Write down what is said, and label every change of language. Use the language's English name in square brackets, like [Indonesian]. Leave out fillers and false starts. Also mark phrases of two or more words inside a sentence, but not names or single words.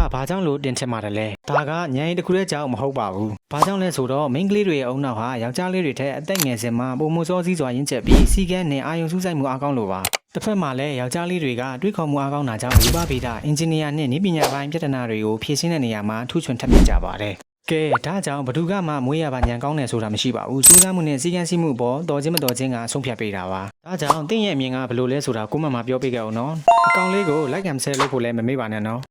[Burmese] ဘာကြောင့်လို့တင်ထင်ပါတယ်လဲဒါကညံရီတစ်ခုတည်းကြောင့်မဟုတ်ပါဘူးဘာကြောင့်လဲဆိုတော့မိန်းကလေးတွေရဲ့အုံနောက်ဟာယောက်ျားလေးတွေထက်အသက်ငယ်စဉ်မှာပုံမစောစည်းစွာရင့်ကျက်ပြီးစီကန်းနဲ့အာယုံစူးစိုက်မှုအားကောင်းလို့ပါတစ်ဖက်မှာလည်းယောက်ျားလေးတွေကတွေးခေါ်မှုအားကောင်းတာကြောင့်ဝိပဗေဒအင်ဂျင်နီယာနဲ့နည်းပညာပိုင်းပြဿနာတွေကိုဖြေရှင်းတဲ့နေရာမှာထူးချွန်ထက်မြက်ကြပါတယ်ကဲဒါကြောင့်ဘသူကမှမွေးရပါညံကောင်းတယ်ဆိုတာမရှိပါဘူးစူးစမ်းမှုနဲ့စီကန်းစီမှုပေါ်တော်ချင်းမတော်ချင်းကအဆုံးဖြတ်ပေးတာပါဒါကြောင့်တင့်ရဲ့အမြင်ကဘယ်လိုလဲဆိုတာကိုမှမပြောပြခဲ့အောင်နော်အကောင်လေးကို [English] like and share [Burmese] လုပ်ဖို့လည်းမမေ့ပါနဲ့နော်